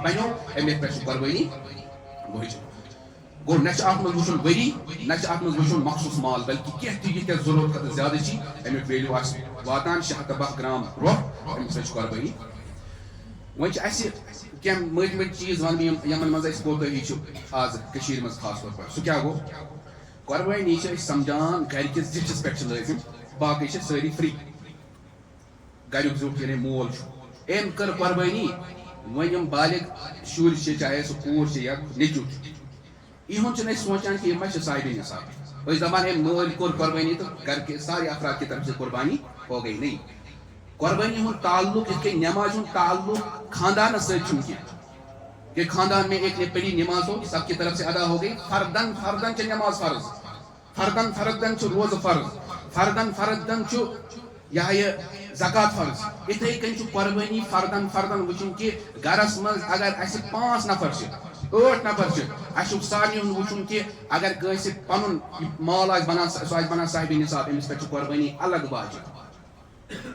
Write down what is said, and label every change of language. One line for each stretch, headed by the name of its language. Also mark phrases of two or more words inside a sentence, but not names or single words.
Kashmiri: بنیو أمِس پٮ۪ٹھ چھِ قۄربٲنی وٲجِب گوٚو نہ چھُ اَتھ منٛز وٕچھُن ؤری نہ چھُ اَتھ منٛز وٕچھُن مخصوٗص مال بلکہِ کینٛہہ تہِ ییٖتیٛاہ ضروٗرت کھۄتہٕ زیادٕ چھِ اَمیُک ویلیوٗ آسہِ واتان 610 گرام روٚف أمِس پٮ۪ٹھ چھِ قۄربٲنی وۄنۍ چھِ اَسہِ کینٛہہ مٔٹۍ مٔٹۍ چیٖز وَنہٕ بہٕ یِمن منٛز اَسہِ کوتٲہی چھُ آز کٔشیٖرِ منٛز
Urdu: خاص طور پر
Kashmiri: سُہ کیٛاہ گوٚو قۄربٲنی چھِ أسۍ سمجھان گرِکِس زِٹھِس پٮ۪ٹھ چھِ لٲزِم باقٕے چھِ سٲری فری گریُک زیُٹھ یعنی مول چھُ أمۍ کٔر قۄربٲنی وۄنۍ یِم بالغ شُرۍ چھِ چاہے سُہ کوٗر چھِ یا نیٚچوٗ چھُ یِہُنٛد چھِنہٕ أسۍ سونٛچان کہِ یِم ما چھِ صاحبِ نِصاب أسۍ چھِ دپان أمۍ مٲلۍ کوٚر قۄربٲنی تہٕ
Urdu: گرِ کے سارے افراد کی طرف سے قۄربانی ہو گئی
Kashmiri: نہیں قۄربٲنی ہُنٛد تعلُق یِتھ کٔنۍ نٮ۪مازِ ہُنٛد تعلُق خاندانس سۭتۍ چھُنہٕ کینٛہہ
Urdu: کہ خاندان میں ایک نے پڑھی نماز ہو سب کی طرف سے ادا ہو گئی
Kashmiri: فردن فردن چھِ نٮ۪ماز فرض فردن فردن چھُ روزٕ فرض فردن فردن چھُ یہِ زکات فرض یِتھٕے کٔنۍ چھُ قۄربٲنی فردن فردن وٕچھُن کہِ گرس منٛز اگر اَسہِ 5 نفر چھِ 8 نفر چھِ اَسہِ چھُ سارنٕے ہُنٛد وٕچھُن کہِ اگر کٲنٛسہِ پنُن مال آسہِ بنان سُہ آسہِ بنان صاحبِ نِصاب أمِس پٮ۪ٹھ چھِ قۄربٲنی الگ واجب